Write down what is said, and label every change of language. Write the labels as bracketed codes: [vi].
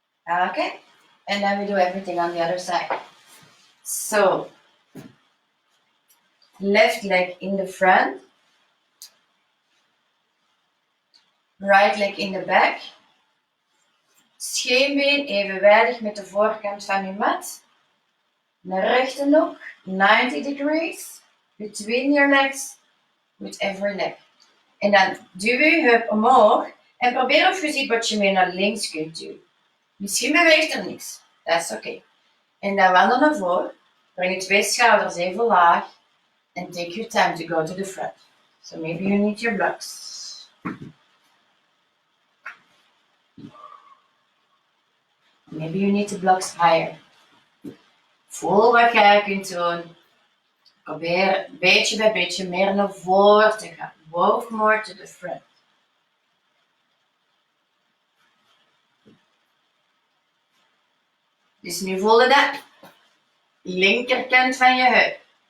[en] Okay, and then we do everything on the other side. So, left leg in the front, right leg in the back. [nl] Scheenbeen evenwijdig met de voorkant van je mat. Een rechte look, [en] 90 degrees, between your legs, with every leg. [nl] En dan duw je heup omhoog en probeer of je ziet wat je meer naar links kunt duwen. Misschien beweegt er niks, dat is oké. En dan wandel naar voren, breng je 2 schouders even laag [en] and take your time to go to the front. So maybe you need your blocks. Maybe you need the blocks higher. [nl] Voel wat jij kunt doen. Probeer beetje bij beetje meer naar voren te gaan. [en] Walk more to the front. [nl] Dus nu voel je dat linkerkant van je heup.